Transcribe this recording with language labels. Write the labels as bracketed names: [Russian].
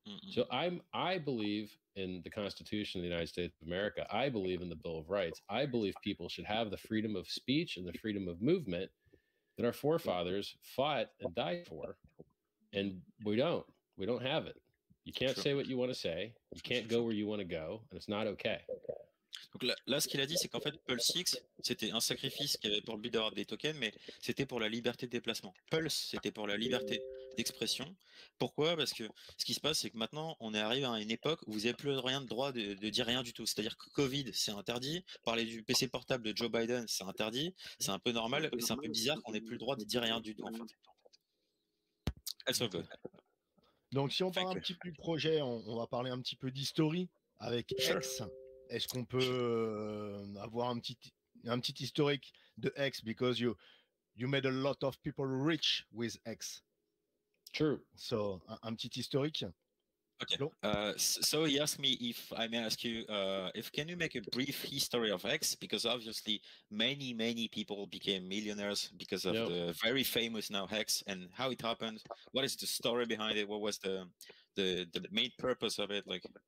[English] So I believe in the Constitution of the United States of America. I believe in the Bill of Rights. I believe people should have the freedom of speech and the freedom of movement that our forefathers fought and died for. And we don't have it. You can't say what you want to say. You can't go where you want to go, and it's not okay. [French] Donc là, ce qu'il a dit, c'est qu'en fait, PulseX, c'était un sacrifice qui avait pour le but d'avoir des tokens, mais c'était pour la liberté de déplacement. Pulse, c'était pour la liberté d'expression. Pourquoi? Parce que ce qui se passe, c'est que maintenant, on est arrivé à une époque où vous n'avez plus rien de droit de dire rien du tout. C'est-à-dire que Covid, c'est interdit. Parler du PC portable de Joe Biden, c'est interdit. C'est un peu normal, c'est un peu bizarre qu'on n'ait plus le droit de dire rien du tout, en fait. Elles sont good. Donc, si on parle un petit peu du projet, on va parler un petit peu d'historie avec X. Est-ce qu'on peut avoir un petit historique de X, [English] because you made a lot of people rich with X. True. [French] So un petit historique. [English] Okay. So he asked me if I may ask you, if can you make a brief history of X, because obviously many people became millionaires because of the very famous now X, and how it happened. What is the story behind it? What was the main purpose of it? Like,